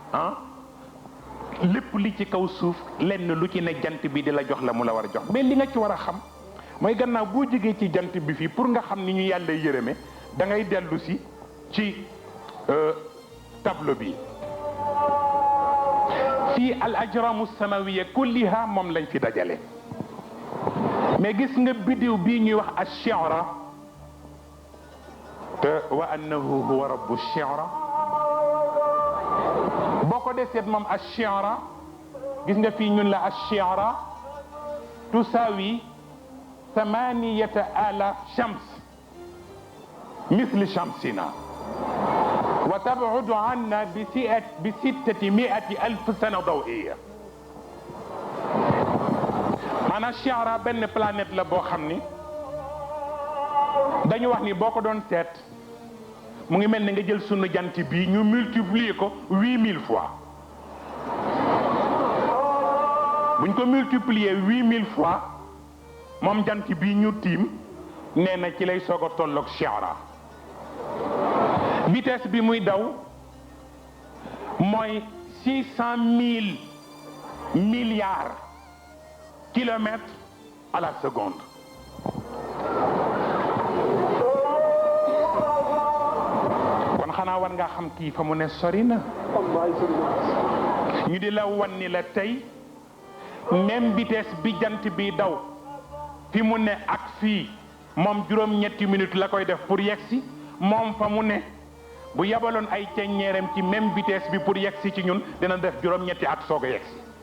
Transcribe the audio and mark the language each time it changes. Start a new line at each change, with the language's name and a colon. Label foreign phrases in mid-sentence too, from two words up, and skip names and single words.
Wolof: lépp li ci kaw suuf lenn lu ci ne jant bi di la jox la mu la war a jox mais li nga ci war a xam mooy gannaaw boo jógee ci jant bi fii pour nga xam ni ñu yàlla yërëme da ngay dellu si ci tableau bi fii
Arabic: الأجرام السماوية كلها
Wolof: moom lañ fi dajale mais gis nga biddiw bii ñuy wax ash-shi'ra te
Arabic: وأنه هو رب الشعرى
Wolof: boo ko dee seet moom ash-shi'ra gis nga fii ñun la
Arabic: الشعرى تساوي 8,000 شمس مثل شمسنا وتبعد عنا ب600,000 سنة ضوئية
Wolof: maanaam Ash-Shi'ra benn planète la boo xam ni dañu wax ni boo ko doon seet mu ngi mel ni nga jël sunu jant bi ñu multiplier ko 8000 fois buñ ko multiplier 8000 fois moom jant bi ñu tiim nee na ci lay soog a tolloog Shi'ra vitesse bi muy daw mooy
French: 600,000 milliards kilomètres à la seconde
Wolof: kon xanaa war nga xam kii fa mu ne sori na ñu di la wan ni la tey
French: même vitesse
Wolof: bi jant bi daw fi mu ne ak fii moom juróom-ñetti minutes la koy def pour yegsi moom fa mu ne bu yabaloon ay ceññeeram ci
French: même vitesse
Wolof: bi pour yegsi ci ñun dina def juróom-ñetti at soog a yegsi